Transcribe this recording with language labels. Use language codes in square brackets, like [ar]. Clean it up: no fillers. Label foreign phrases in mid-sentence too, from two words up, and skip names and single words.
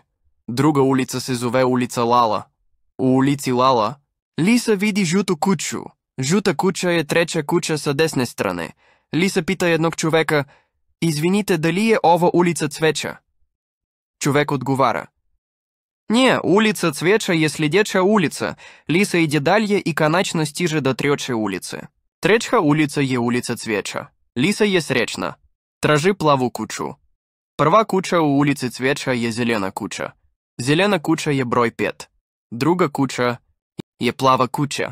[sr] Druga ulica se zove ulica Lala. U ulici Lala Lisa vidi žutu kuću. Žuta kuća je treća kuća sa desne strane. Lisa pita jednog čoveka: "Izvinite, da li je ovo ulica Cveća?" Čovek odgovara: "Не, улица Цвеча je sljedeća ulica." Lisa ide dalje i konačno stiže do treće ulice. Treća ulica je ulica Cveća. Lisa je srećna. Traži plavu kuću. Prva kuća u ulici Cveća je zelena kuća. Zelena kuća je broj 5. Druga kuća je plava kuća.